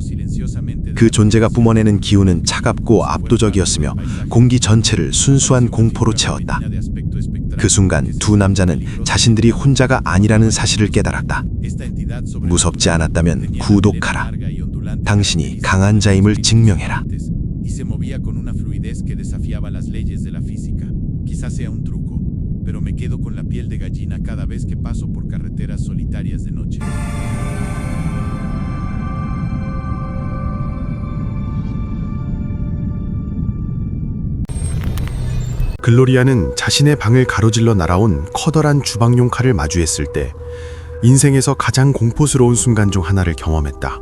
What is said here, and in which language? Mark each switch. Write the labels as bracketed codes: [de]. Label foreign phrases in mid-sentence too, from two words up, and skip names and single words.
[ko] 그 존재가 뿜어내는 기운은 차갑고 압도적이었으며 공기 전체를 순수한 공포로 채웠다. 그 순간 두 남자는 자신들이 혼자가 아니라는 사실을 깨달았다. 무섭지 않았다면 구독하라. 당신이 강한 자임을 증명해라. [es] Quizás sea un truco, pero me quedo con la piel de gallina cada vez que paso por carreteras solitarias de noche. [ko] 글로리아는 자신의 방을 가로질러 날아온 커다란 주방용 칼을 마주했을 때 인생에서 가장 공포스러운 순간 중 하나를 경험했다.